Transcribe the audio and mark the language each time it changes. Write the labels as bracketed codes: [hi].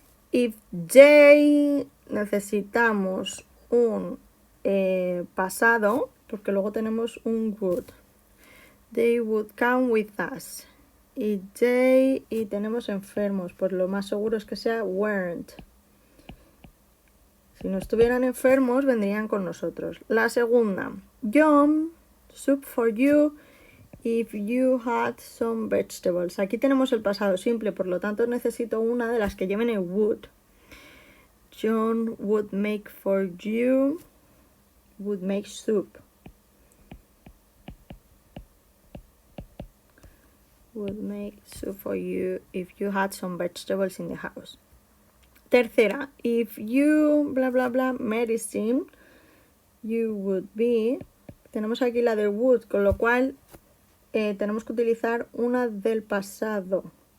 [en] If they, [es] necesitamos un pasado, porque luego tenemos un would. [en] They would come with us. [es] Y they, y tenemos enfermos, pues lo más seguro es que sea weren't. Si no estuvieran enfermos, vendrían con nosotros. La segunda, [en] John, soup for you if you had some vegetables. [es] Aquí tenemos el pasado simple, por lo tanto necesito una de las que lleven el would. [en] John would make for you, would make soup. Would make soup for you if you had some vegetables in the house. Tercera, if you, bla bla bla, medicine, you would be. [es] Tenemos aquí la de would, con lo cual tenemos que utilizar una del pasado.